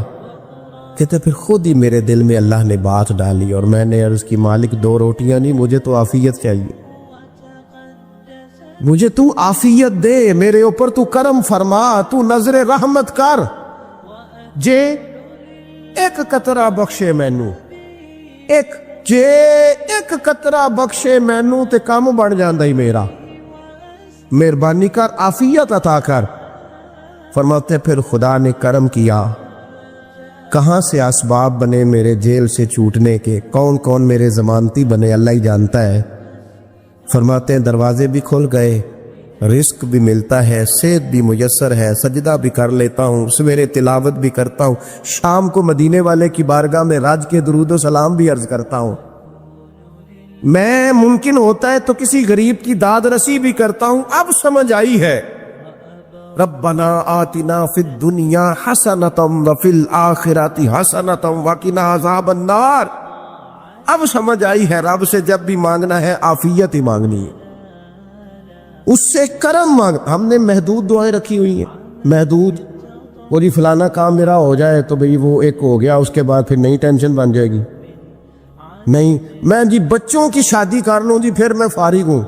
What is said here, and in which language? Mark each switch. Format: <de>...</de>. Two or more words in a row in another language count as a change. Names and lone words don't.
<ur>کہتے پھر خود ہی میرے دل میں اللہ نے بات ڈالی اور میں نے عرض کی مالک 2 روٹیاں نہیں، مجھے تو عافیت چاہیے. مجھے تو عافیت دے، میرے اوپر تو کرم فرما، تو نظر رحمت کر</ur> <pa>جے ایک قطرہ بخشے مینوں. ایک قطرہ بخشے مینوں تے کام بن جاندا ہی میرا.</pa> <ur>مہربانی کر، عافیت عطا کر. فرماتے پھر خدا نے کرم کیا. کہاں سے اسباب بنے میرے جیل سے چھوٹنے کے، کون کون میرے ضمانتی بنے اللہ ہی جانتا ہے. فرماتے ہیں دروازے بھی کھل گئے، رزق بھی ملتا ہے، صحت بھی میسر ہے، سجدہ بھی کر لیتا ہوں، سویرے تلاوت بھی کرتا ہوں، شام کو مدینے والے کی بارگاہ میں راج کے درود و سلام بھی عرض کرتا ہوں. میں ممکن ہوتا ہے تو کسی غریب کی داد رسی بھی کرتا ہوں. اب سمجھ آئی ہے</ur> <ar>ربنا آتنا فی الدنیا حسنۃ وفی الآخرۃ حسنۃ وقنا عذاب النار.</ar> <ur>اب سمجھ آئی ہے رب سے جب بھی مانگنا ہے عافیت ہی مانگنی ہے، اس سے کرم مانگ. ہم نے محدود دعائیں رکھی ہوئی ہیں، محدود. وہ جی فلانا کام میرا ہو جائے تو بھئی وہ ایک ہو گیا، اس کے بعد پھر نئی ٹینشن بن جائے گی. نہیں میں جی بچوں کی شادی کر لوں جی پھر میں فارغ ہوں.</ur>